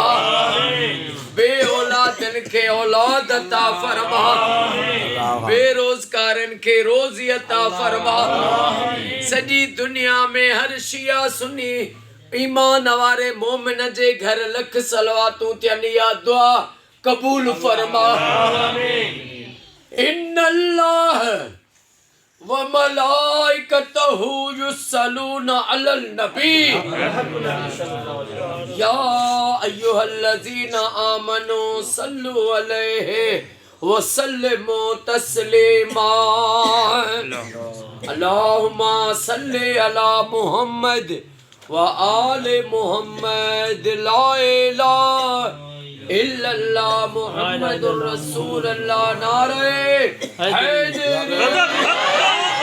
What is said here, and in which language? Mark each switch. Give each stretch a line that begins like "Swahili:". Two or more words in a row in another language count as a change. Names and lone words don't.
Sindhi: बे औलादनि खे औलाद अता फरमा। बेरोज़गारनि खे रोज़ी अता फरमा। सॼी दुनिया में हर शिया सुन्नी ईमान वारे मोमिन जे घर लख सलवातूं थियनि, या दुआ कबूल फरमा।
Arabic: إن الله و ملائكته يصلون على النبي يا أيها الذين آمنوا صلوا عليه و سلموا تسليما. اللهم صل على محمد و آل محمد. لا إله إلا الله محمد رسول الله.
Sindhi: नारे हैदर।